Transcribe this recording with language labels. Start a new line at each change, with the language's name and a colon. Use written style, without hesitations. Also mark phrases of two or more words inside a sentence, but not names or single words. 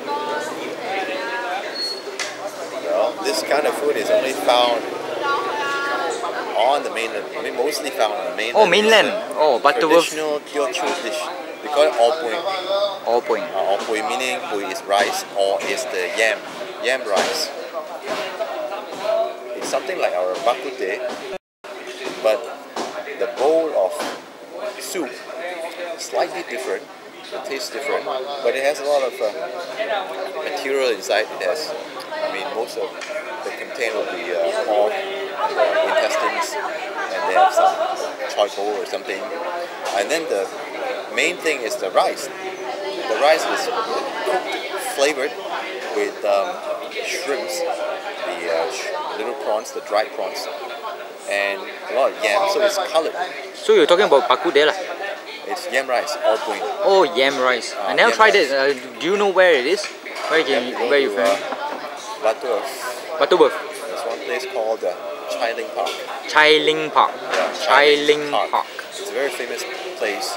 English: Well, this kind of food is only found on the mainland. I mean, mostly found on the mainland. Oh, mainland. Oh, Butterworth. Traditional Teochew dish. They call it all point. All point. All point meaning pui is rice or is the yam rice. It's something like our bak kut teh, but the bowl of soup is slightly different. It tastes different, but it has a lot of material inside. It has, I mean, most of the content will be pork and intestines, and they have some charcoal or something. And then the main thing is the rice. The rice is cooked, flavored with shrimps, the little prawns, the dried prawns, and a lot of yam, so it's colored. So you're talking about bak kut teh lah? It's yam rice, all point. Oh, yam rice. I never tried it. Do you know where it is? Where you from? Butterworth. There's one place called Chai Ling Park. Chai Ling Park. Yeah, Chai Ling Park. It's a very famous place.